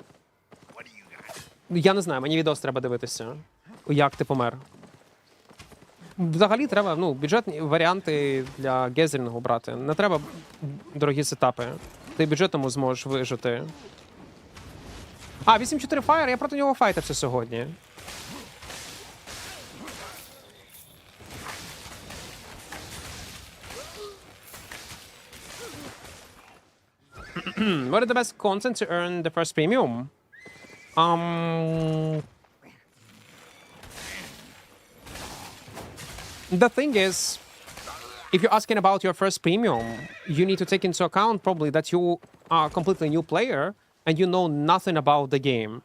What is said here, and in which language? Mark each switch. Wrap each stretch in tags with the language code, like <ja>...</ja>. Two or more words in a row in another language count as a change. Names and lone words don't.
<uk>Я не знаю, мені відос треба дивитися. Як ти помер. Взагалі треба, бюджетні варіанти для гезерінгу брати. Не треба дорогі сетапи. Ти бюджетному зможеш вижити. 8-4 фаєр, я проти нього файтився сьогодні.</uk> <en>What is the best content to earn the first premium? The thing is, if you're asking about your first premium, you need to take into account probably that you are a completely new player and you know nothing about the game.</en>